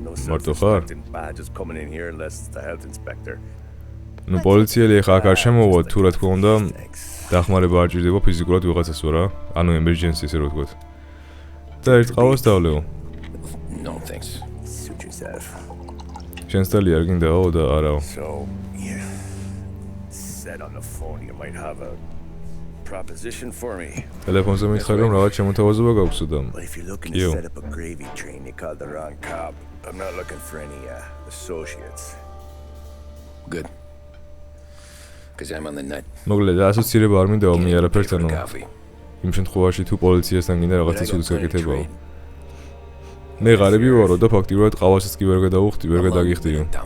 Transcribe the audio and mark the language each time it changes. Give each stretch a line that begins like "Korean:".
Georgian: მარტო ხარ? პოლიციელი ხა აქ არ შემოვა, თუ რა თქმა უნდა, დახმარება არ ჭირდება ფიზიკურად ვიღაცას რა, ანუ emergency ესე რო ვთქვათ. და ერთ ყავას დავლეო.
English: No thanks. Suit yourself.
Georgian: შენს თალი არ გინდაო და არაო.
English: So, yeah. Said on the phone you might have a proposition for me.
Georgian: ტელეფონზე მითხარი რომ რაღაც შემოთავაზება გაქვსო და.
English: If you're looking to set up a gravy train, you called the wrong cop. I'm not looking for any associates. Good.
Georgian: მოკლედ ასოცირება არ მინდა მე არაფერთან. იმ შემთხვევაში თუ პოლიციასთან გინდა რაღაცა ცუდის გაკეთებაო. მე ღარიბი ვარო და ფაქტიურად ყავასაც კი ვერ გადაგიხდიო.